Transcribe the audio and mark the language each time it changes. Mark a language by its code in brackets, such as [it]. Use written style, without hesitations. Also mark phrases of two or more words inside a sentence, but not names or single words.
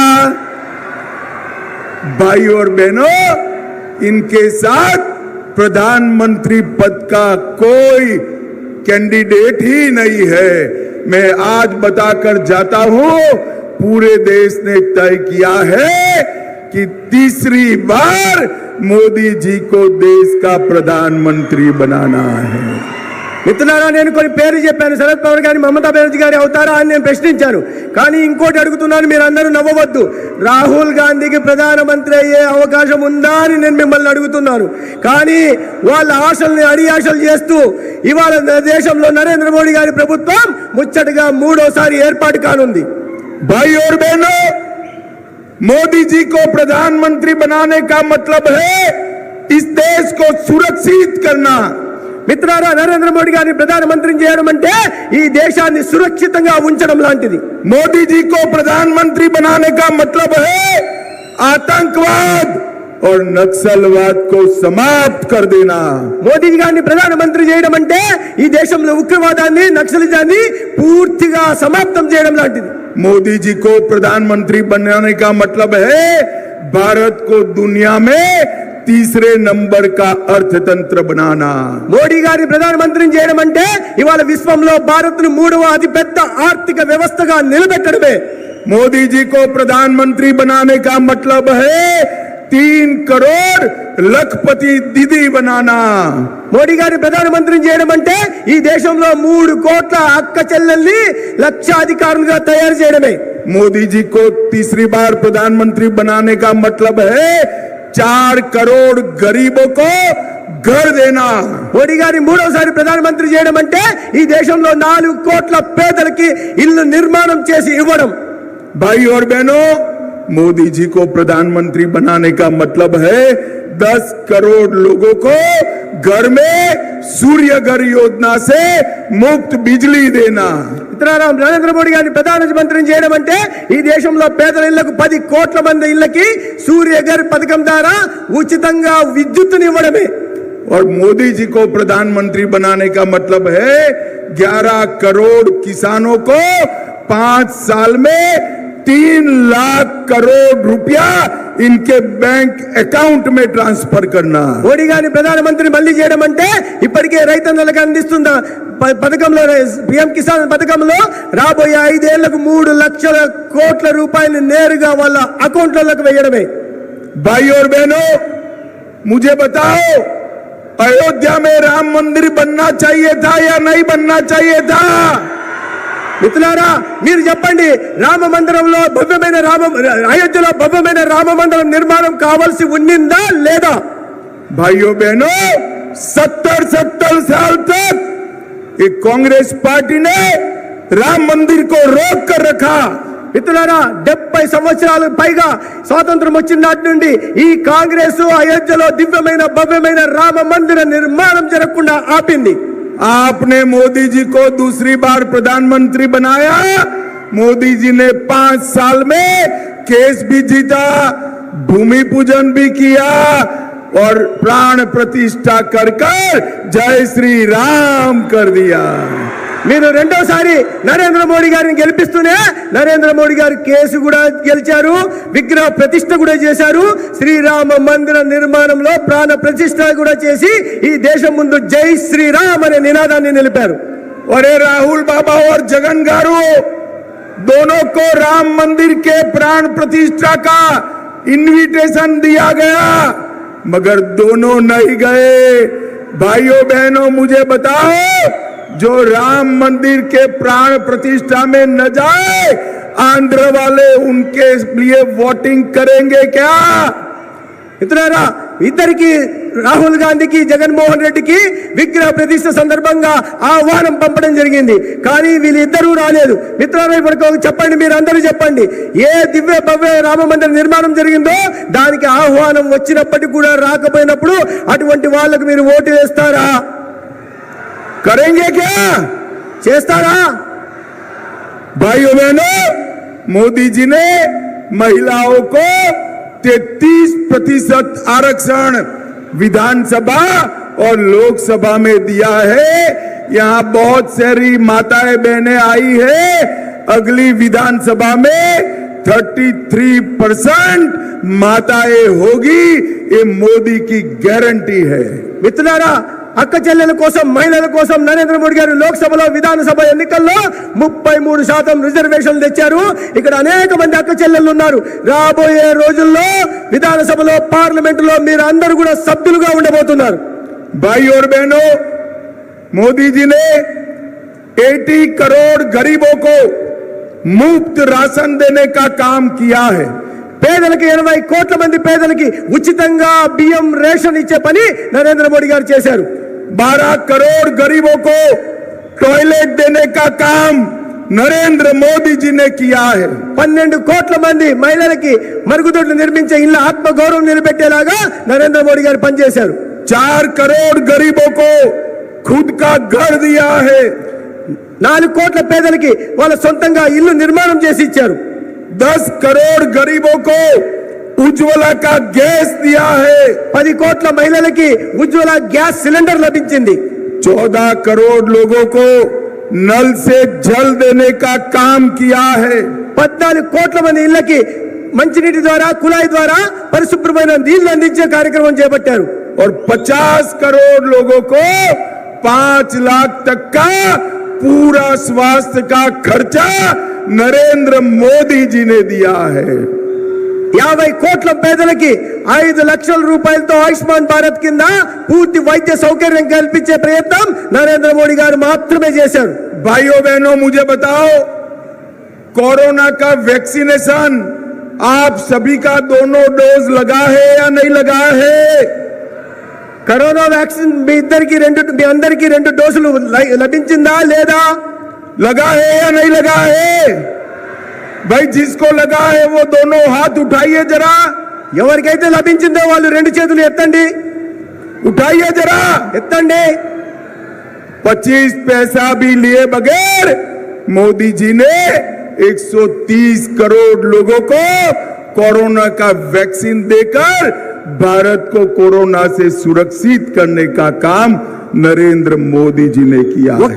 [hi] भाई और बहनों, इनके साथ प्रधानमंत्री पद का कोई कैंडिडेट ही नहीं है. मैं आज बताकर जाता हूं, पूरे देश ने तय किया है कि तीसरी बार मोदी जी को देश का प्रधानमंत्री बनाना है. [te] మిత్రులారా, నేను కొన్ని పేర్లు చెప్పాను. శరద్ పవార్ గారి, మమతా బెనర్జీ గారి అవుతారా అని నేను ప్రశ్నించాను. కానీ ఇంకోటి అడుగుతున్నాను, మీరు అందరూ నవ్వవద్దు. రాహుల్ గాంధీకి ప్రధానమంత్రి అయ్యే అవకాశం ఉందా అని నేను మిమ్మల్ని అడుగుతున్నాను. కానీ వాళ్ళ ఆశల్ని అడియాశలు చేస్తూ ఇవాళ దేశంలో నరేంద్ర మోడీ గారి ప్రభుత్వం ముచ్చటగా 3వ సారి ఏర్పాటు కానుంది. [hi] भाई और बहनों, मोदी जी को प्रधानमंत्री बनाने का मतलब है इस देश को सुरक्षित करना. [te] మిత్రులారా, నరేంద్ర మోడీ గారిని ప్రధానమంత్రిని చేయడం అంటే ఈ దేశాన్ని సురక్షితంగా ఉంచడం లాంటిది. [hi] मोदी जी को प्रधानमंत्री बनाने का मतलब है आतंकवाद और नक्सलवाद को समाप्त कर देना. [te] మోదీ గారిని ప్రధానమంత్రి చేయడం అంటే ఈ దేశంలో ఉగ్రవాదాన్ని, నక్సలిజాన్ని పూర్తిగా సమాప్తం చేయడం లాంటిది. [hi] मोदी जी को प्रधानमंत्री बनाने का मतलब है भारत को दुनिया में तीसरे नंबर का अर्थतंत्र बनाना. [te] మోడీ గారిని ప్రధానమంత్రిని చేయడం అంటే ఇవాళ విశ్వంలో భారత్ను 3వ అతిపెద్ద ఆర్థిక వ్యవస్థగా నిలబెట్టడమే. [hi] मोदी जी को प्रधानमंत्री बनाने का मतलब है 3 करोड़ लखपति दीदी बनाना। [te] మోడీ గారిని ప్రధానమంత్రిని చేయడం అంటే ఈ దేశంలో 3 కోట్ల అక్క చెల్లెల్ని లక్షాధికారులుగా తయారు చేయడమే। [hi] मोदी जी को तीसरी बार प्रधानमंत्री बनाने का मतलब है 4 करोड़ गरीबों को घर देना। [te] మోడీ గారిని మూడోసారి ప్రధానమంత్రి చేయడం అంటే ఈ దేశంలో 4 కోట్ల పేదలకి ఇల్లు నిర్మాణం చేసి ఇవ్వడం। [hi] भाई और बहनों, मोदी जी को प्रधानमंत्री बनाने का मतलब है 10 करोड़ लोगों को घर में सूर्य घर योजना से मुफ्त बिजली देना। [te] మిత్రులారా, నరేంద్ర మోడీ గారిని ప్రధానమంత్రిని చేయడం అంటే ఈ దేశంలో పేదల ఇళ్లకు 10 కోట్ల మంది ఇళ్లకి సూర్యఘర్ పథకం ద్వారా ఉచితంగా విద్యుత్తుని ఇవ్వడమే। [hi] और मोदी जी को प्रधानमंत्री बनाने का मतलब है 11 करोड़ किसानों को 5 साल में 3 लाख करोड़ रुपया इनके [en] bank account [hi] में ट्रांसफर करना। [te] మోడీ గారిని ప్రధానమంత్రి మళ్ళీ చేయడం అంటే ఇప్పటికే రైతన్నలకు అందిస్తున్న పథకంలో పిఎం కిసాన్ పథకంలో రాబోయే 5 ఏళ్లకు 3 లక్షల కోట్ల రూపాయలు నేరుగా వాళ్ళ అకౌంట్లకు వేయడమే। [hi] भाई और बहनों, मुझे बताओ, अयोध्या में राम मंदिर बनना चाहिए था या नहीं बनना चाहिए था? [te] మిత్రులారా, మీరు చెప్పండి, రామ మందిరంలో భవ్యమైన అయోధ్యలో భవ్యమైన రామ మందిరం నిర్మాణం కావాల్సి ఉన్నిందా లేదా? [hi] भाइयों बहनों, 70 साल तक ये कांग्रेस पार्टी ने राम मंदिर को रोक कर रखा। [te] మిత్రులారా, 70 సంవత్సరాలకు పైగా స్వాతంత్రం వచ్చిన నాటి నుండి ఈ కాంగ్రెస్ అయోధ్యలో దివ్యమైన భవ్యమైన రామ మందిర నిర్మాణం జరగకుండా ఆపింది। [hi] आपने मोदी जी को दूसरी बार प्रधानमंत्री बनाया। मोदी जी ने 5 साल में केस भी जीता, भूमि पूजन भी किया और प्राण प्रतिष्ठा कर जय श्री राम कर दिया। [te] మీరు రెండోసారి నరేంద్ర మోడీ గారిని గెలిపిస్తూనే నరేంద్ర మోడీ గారు కేసు కూడా గెలిచారు, విగ్రహ ప్రతిష్ఠ కూడా చేశారు, శ్రీరామ మందిర నిర్మాణంలో ప్రాణ ప్రతిష్ఠ కూడా చేసి ఈ దేశం ముందు జై శ్రీరామ్ అనే నినాదాన్ని నిలిపారు। [hi] और राहुल बाबा और जगन गारू दोनों को राम मंदिर के प्राण प्रतिष्ठा का इनविटेशन दिया गया, मगर दोनों नहीं गए। भाइयों बहनों, मुझे बताओ, जो राम मंदिर के प्राण प्रतिष्ठा में न जाए, आंध्र वाले उनके लिए वोटिंग करेंगे क्या? [te] మిత్రులారా, ఇద్దరికి రాహుల్ గాంధీకి జగన్మోహన్ రెడ్డికి విగ్రహ ప్రతిష్ఠ సందర్భంగా ఆహ్వానం పంపడం జరిగింది, కానీ వీళ్ళిద్దరూ రాలేదు। మిత్రులారా, ఇప్పుడు చెప్పండి, మీరు అందరూ చెప్పండి, ఏ దివ్య భవ్య రామ మందిర నిర్మాణం జరిగిందో దానికి ఆహ్వానం వచ్చినప్పటికీ కూడా రాకపోయినప్పుడు అటువంటి వాళ్ళకు మీరు ఓటు వేస్తారా? [hi] करेंगे क्या? [te] చేస్తారా? [hi] भाइयों बहनों, मोदी जी ने महिलाओं को 33% आरक्षण विधानसभा और लोकसभा में दिया है। यहाँ बहुत सारी माताएं बहनें आई है। अगली विधानसभा में 33% माताएं होगी, ये मोदी की गारंटी है। [te] మిత్రులారా, అక్క చెల్లెల కోసం మహిళల కోసం నరేంద్ర మోడీ గారు లోక్సభలో విధానసభ ఎన్నికల్లో 33% రిజర్వేషన్లు తెచ్చారు। ఇక్కడ అనేక మంది అక్క చెల్లెళ్ళు ఉన్నారు। రాబోయే రోజుల్లో విధానసభలో పార్లమెంటులో మీరు అందరూ కూడా సభ్యులుగా ఉండబోతున్నారు। [hi] भाई और बहनों, मोदी जी ने 80 करोड़ गरीबों को मुफ्त राशन देने का काम किया है। [te] పేదలకి 80 కోట్ల మంది పేదలకి ఉచితంగా బియ్యం రేషన్ ఇచ్చే పని నరేంద్ర మోడీ గారు చేశారు। [hi] 12 करोड़ गरीबों को टॉयलेट देने का काम नरेंद्र मोदी जी ने किया है। [te] 12 కోట్ల మంది మహిళలకి మరుగుదొడ్లు నిర్మించే ఇళ్ళ ఆత్మ గౌరవం నిలబెట్టేలాగా నరేంద్ర మోడీ గారు పనిచేశారు। [hi] 4 करोड़ गरीबों को खुद का घर दिया है। [te] 4 కోట్ల పేదలకి వాళ్ళ సొంతంగా ఇల్లు నిర్మాణం చేసి ఇచ్చారు। [hi] 10 करोड़ गरीबों को उज्ज्वला का गैस दिया है। [te] 10 కోట్ల మహిళలకి ఉజ్వల [en] gas cylinder [te] లభించింది। [hi] 14 करोड़ लोगों को नल से जल देने का काम किया है। [te] 14 కోట్ల మంది ఇళ్ళకి మంచినీటి ద్వారా కుళాయి ద్వారా పరిశుభ్రమైన నీళ్లు అందించే కార్యక్రమం చేపట్టారు। [hi] और 50 करोड़ लोगों को 5 लाख तक का पूरा स्वास्थ्य का खर्चा नरेंद्र मोदी जी ने दिया है। [te] 50 కోట్ల పేదలకి 5 లక్షల రూపాయలతో ఆయుష్మాన్ భారత్ కింద పూర్తి వైద్య సౌకర్యం కల్పించే ప్రయత్నం నరేంద్ర మోడీ గారు మాత్రమే చేశారు. [hi] भाइयों बहनों, मुझे बताओ, कोरोना का वैक्सीनेशन आप सभी का दोनों डोज लगा है या नहीं लगा है? [te] కరోనా వ్యాక్సిన్ మీ అందరికీ 2 డోసులు లభించిందా లేదా? [hi] लगा है या नहीं लगा है? भाई जिसको लगा है वो दोनों हाथ उठाइए जरा, [te] ఎవరికైతే లభించిందో వాళ్ళు 2 చేతులు ఎత్తండి. [hi] उठाइए जरा, [te] ఎత్తండి. [hi] 25 पैसा भी लिए बगैर मोदी जी ने 130 करोड़ लोगों को कोरोना का वैक्सीन देकर भारत को कोरोना से सुरक्षित करने का काम नरेंद्र मोदी जी ने किया है.